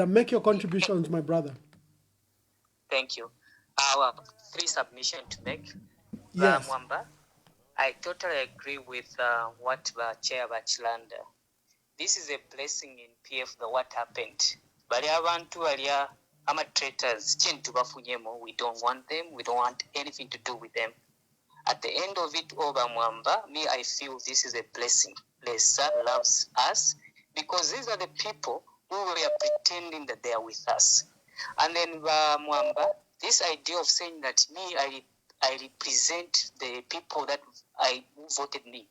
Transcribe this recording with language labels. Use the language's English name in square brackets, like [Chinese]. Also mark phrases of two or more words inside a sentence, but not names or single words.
[English] Make your contributions, my brother. Thank you. Our 3 submissions to make. Yes. Mwamba, I totally agree with what Chair Bachilanda. This is a blessing in PF, what happened. But [Bemba] abantu alia ama [English] traitors, we don't want them. We don't want anything to do with them. At the end of it, Mwamba, I feel this is a blessing. Lesa loves us because these are the people who were pretending that they are with us. And then Mwamba, this idea of saying that I represent the people that who voted me.